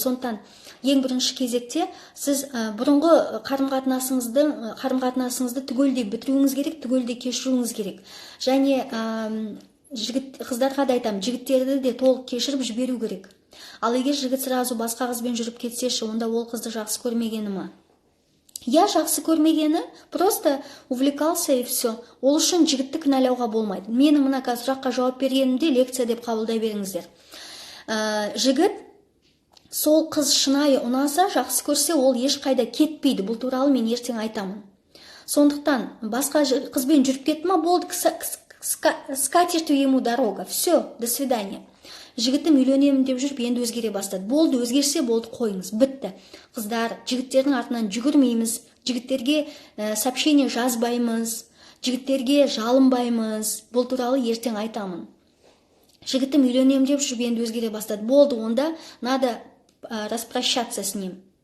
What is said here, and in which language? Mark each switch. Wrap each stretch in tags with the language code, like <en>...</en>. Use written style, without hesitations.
<kk>Сондықтан ең бірінші кезекте сіз бұрынғы қарым-қатынасыңызды түгелдей бітіруіңіз керек, түгелдей кешіруіңіз керек. Және қыздарға да айтамын, жігіттерді де толық кешіріп жіберу керек. Ал егер жігіт сразу басқа қызбен жүріп кетсеші, онда ол қызды жақсы көрмегені ма?</kk> <ru>Я</ru> <kk>жақсы көрмегені,</kk> <ru>просто увлекался и все.</ru> <kk>Ол үшін жігітті кінәлауға болмайды. Менің мына сұраққа жауап бергенімде лекция деп қабылдай беріңіздер. Жігіт сол қыз шынайы ұнаса, жақсы көрсе, ол ешқайда кетпейді. Бұл туралы мен ертең айтамын. Сондықтан басқа қызбен жүріп кетті ма, болды,</kk> <ru>скатертью ему дорога. Все, до свидания.</ru> <kk>Жігітім үйленемін деп жүріп, енді өзгере бастады. Болды, өзгерсе болды, қойыңыз, бітті. Қыздар, жігіттердің артынан жүгірмейміз, жігіттерге сообщение жазбаймыз, жігіттерге жалынбаймыз. Бұл туралы ертең айтамын. Жігітім үйленемін деп жүріп, енді өзгере бастады. Болды, онда</kk> <ru>надо распрощаться с ним.</ru>